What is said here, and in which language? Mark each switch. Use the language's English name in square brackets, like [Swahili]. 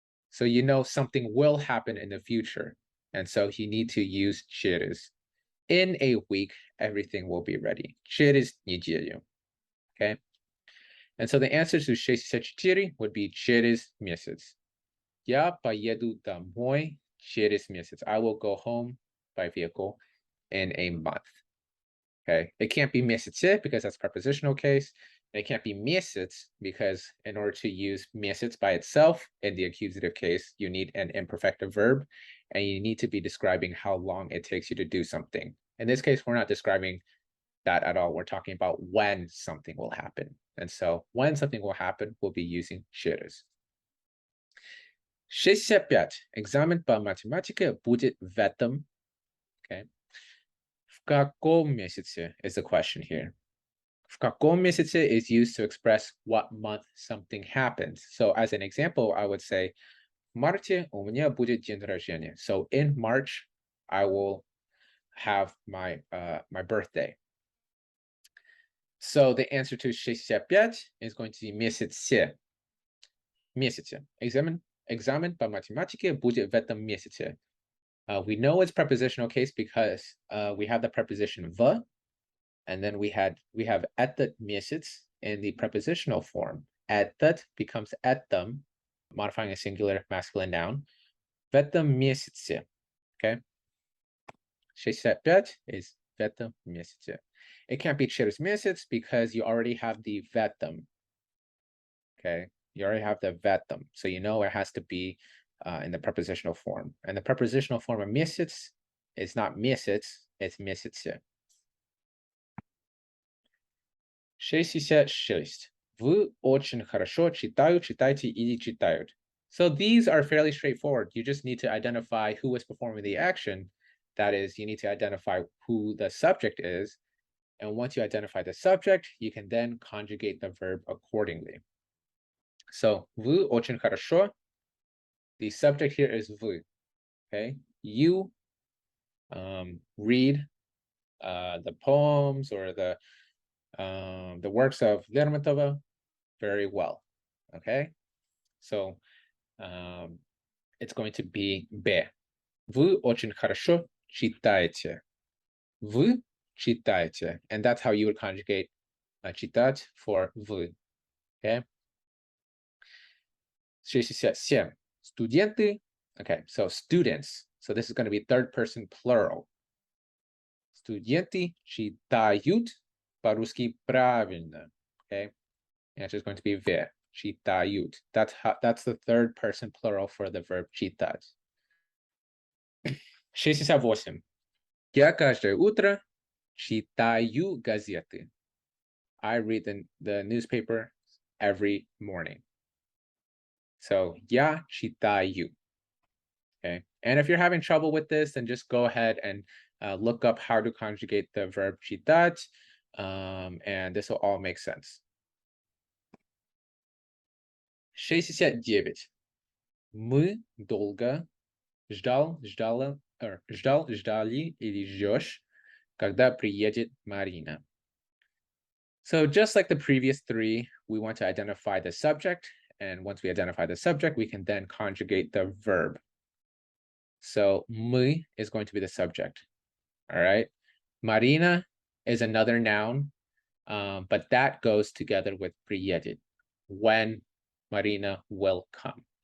[English] So you know something will happen in the future. And so you need to use через. In a week, everything will be ready. [Russian] Через неделю. [English] Okay? And so the answer to 64 would be [Russian] через месяц. Я поеду домой через месяц. [English] I will go home by vehicle in a month. Okay, it can't be месяце because that's prepositional case. And it can't be месяц because in order to use месяц by itself in the accusative case, you need an imperfective verb and you need to be describing how long it takes you to do something. In this case, we're not describing that at all. We're talking about when something will happen. And so when something will happen, we'll be using через. 65. [Russian] Экзамен по математике будет в этом. [English] Okay. [Russian] В каком месяце [English] is the question here. В каком месяце is used to express what month something happens. So as an example, I would say, [Russian] в марте у меня будет день рождения. [English] So in March, I will have my birthday. So the answer to 65 is going to be месяце. [Russian] Месяце. Экзамен по математике будет в этом месяце. [English] We know it's prepositional case because we have the preposition в, and then we have [Russian] этот месяц [English] in the prepositional form. Этот becomes этом, modifying a singular masculine noun. [Russian] В этом месяце. [English] Okay. 65 is [Russian] в этом месяце. [English] It can't be [Russian] через месяц [English] because you already have the [Russian] в этом. [English] Okay, you already have the [Russian] в этом, [English] so you know it has to be in the prepositional form. And the prepositional form of месяц is not месяц, it's месяце. 66. [Russian] Вы очень хорошо читаю, читайте или читают. [English] So these are fairly straightforward. You just need to identify who is performing the action. That is, you need to identify who the subject is. And once you identify the subject, you can then conjugate the verb accordingly. [Russian] So, вы очень хорошо. [English] The subject here is вы. Okay, you read the poems or the works of Lermontova very well. Okay, so it's going to be Б. [Russian] Вы очень хорошо читаете. Вы читаете. [English] And that's how you would conjugate читать for вы. Okay. 67. Студенты. Okay, so students. So this is going to be third person plural. [Russian] Студенты читают по-русски правильно. [English] Okay. The answer is going to be в. [Russian] Читают. [English] That's the third person plural for the verb читать. 68. [Russian] Я каждое утро читаю газеты. [English] I read the newspaper every morning. So, я читаю. Okay. And if you're having trouble with this, then just go ahead and look up how to conjugate the verb читать, and this will all make sense. 69. [Russian] Мы долго ждали или ждешь, когда приедет Марина. [English] So just like the previous three, we want to identify the subject. And once we identify the subject, we can then conjugate the verb. So мы is going to be the subject. All right. Marina is another noun, but that goes together with приедет, when Marina will come.